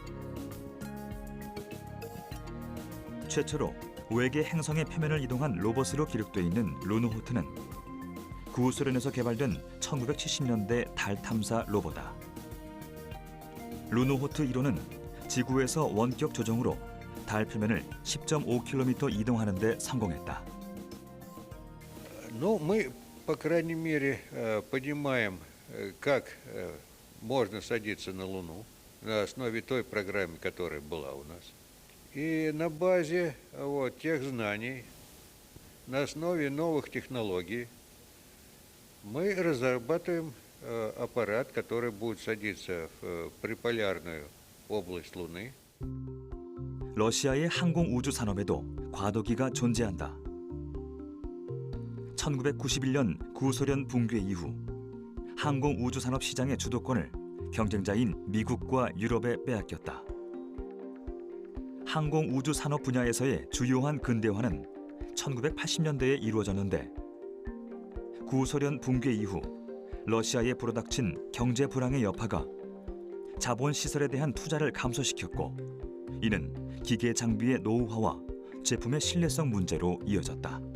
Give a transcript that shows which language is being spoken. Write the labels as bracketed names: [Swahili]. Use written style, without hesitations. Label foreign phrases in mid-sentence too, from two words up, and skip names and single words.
[Korean] 최초로 외계 행성의 표면을 이동한 로봇으로 기록돼 있는 루노호트는 구소련에서 개발된 1970년대 달 탐사 로봇이다. 루노호트 1호는 지구에서 원격 조종으로 달 표면을 10.5km 이동하는 데 성공했다. [Russian] Ну, мы, по крайней мере, понимаем, как можно садиться на Луну на основе той программы, которая была у нас. И на базе тех знаний, на основе новых технологий мы разрабатываем аппарат, который будет садиться в приполярную область Луны. [Korean] 러시아의 항공 우주 산업에도 과도기가 존재한다. 1991년 구소련 붕괴 이후 항공 우주 산업 시장의 주도권을 경쟁자인 미국과 유럽에 빼앗겼다. 항공 우주 산업 분야에서의 주요한 근대화는 1980년대에 이루어졌는데 구소련 붕괴 이후 러시아에 불어닥친 경제 불황의 여파가 자본 시설에 대한 투자를 감소시켰고 이는 기계 장비의 노후화와 제품의 신뢰성 문제로 이어졌다.